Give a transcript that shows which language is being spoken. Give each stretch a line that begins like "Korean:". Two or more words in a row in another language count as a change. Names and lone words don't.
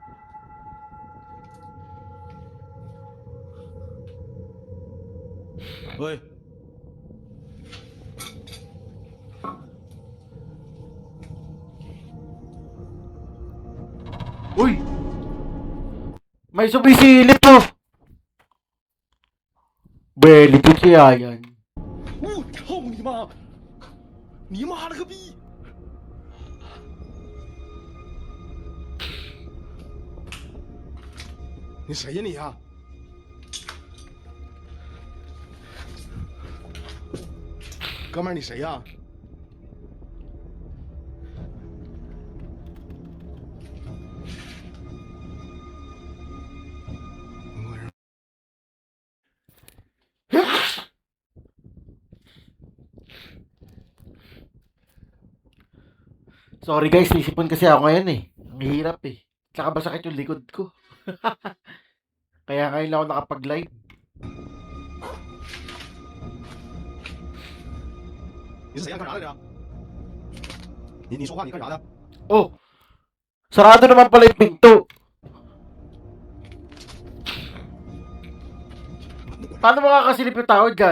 Filipino: Hoy. Uy! May sumisilip to! Belly din kaya yan.
Chinese: 我操你妈！你妈了个逼！你谁呀你呀、哥们儿，你谁呀、怎么回事？
English: Sorry guys,
Filipino: nisipon kasi ako ngayon eh. Ang hirap eh. Tsaka masakit yung likod ko. Kaya ngayon lang ako nakapag-live.
Chinese: 你是谁呀、干啥来着？你说话，你干啥的？ Oh!
Filipino: Sarado naman pala yung pinto. Paano makakasilip yung tao dyan?